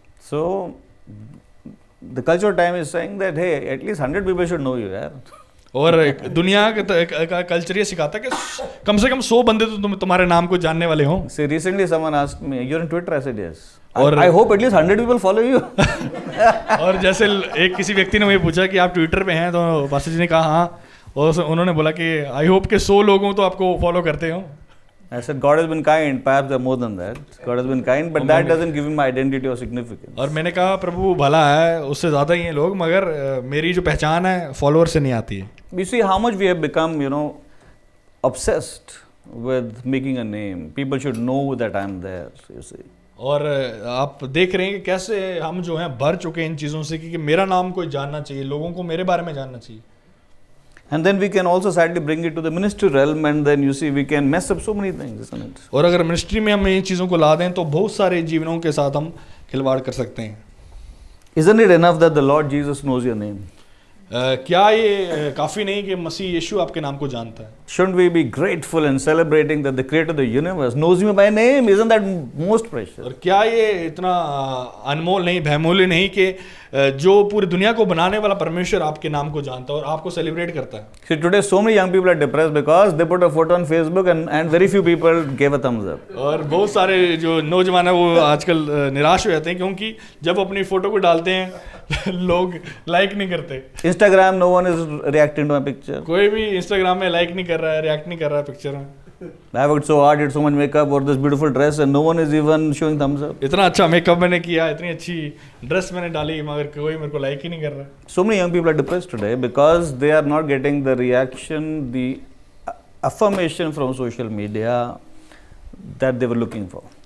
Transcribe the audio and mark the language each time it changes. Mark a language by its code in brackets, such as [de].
[en] So the culture of time is saying that hey, at least 100 people should know you, यार. [hi] और दुनिया का culture ये सिखाता है कि कम से कम 100 बंदे तो तुम्हारे नाम को जानने वाले हों. [en] See, recently someone asked me, you're on Twitter? I said yes. [hi] और [en] I hope at least 100 people follow you. [hi] और जैसे एक किसी व्यक्ति ने मुझे पूछा कि आप ट्विटर पे हैं, तो पास्टर जी ने कहा हाँ, और उन्होंने बोला कि [en] I hope [hi] के 100 लोगों तो आपको फॉलो करते हो. [en] I said God has been kind, perhaps there are more than that. God has been kind, but that doesn't give him identity or significance. [hi] और मैंने कहा प्रभु भला है, उससे ज़्यादा ही हैं लोग, मगर मेरी जो पहचान है फॉलोअर से नहीं आती है. [en] We see how much we have become, obsessed with making a name. People should know that I'm there, you see. [hi] और आप देख रहे हैं कि कैसे हम जो हैं भर चुके हैं इन चीज़ों से कि मेरा नाम कोई जानना चाहिए, लोगों को मेरे बारे में जानना चाहिए. [en] And then we can also sadly bring it to the ministry realm, and then you see we can mess up so many things, isn't it? [hi] और अगर मिनिस्ट्री में हम इन चीज़ों को ला दें तो बहुत सारे जीवनों के साथ हम खिलवाड़ कर सकते हैं. [en] Isn't it enough that the Lord Jesus knows your name? [hi] क्या ये काफ़ी नहीं कि मसीह यीशु आपके नाम को जानता है? [en] Shouldn't we be grateful and celebrating that the creator of the universe knows me by name? Isn't that most precious? [hi] और क्या ये इतना अनमोल नहीं, बहुमूल्य नहीं कि जो पूरी दुनिया को बनाने वाला परमेश्वर आपके नाम को जानता है और आपको सेलिब्रेट करता है? [en] See, today so many young people are depressed because they put a photo on Facebook and very few people gave a thumbs up. [hi] और बहुत सारे जो नौजवान है वो आजकल निराश हो जाते हैं क्योंकि जब अपनी फोटो को डालते हैं लोग लाइक नहीं करते। [en] Instagram, no one is reacting to my picture. [hi] कोई भी इंस्टाग्राम में लाइक नहीं कर रहा है, रिएक्ट नहीं कर रहा है पिक्चर में। [en] I worked so hard, did so much makeup, wore this beautiful dress, and no one is even showing thumbs up. [hi] इतना अच्छा मेकअप मैंने किया, इतनी अच्छी ड्रेस मैंने डाली, मगर कोई मेरे को लाइक ही नहीं कर रहा। [en] So many young people are depressed today because they are not getting the reaction, the affirmation from social media that they were looking for.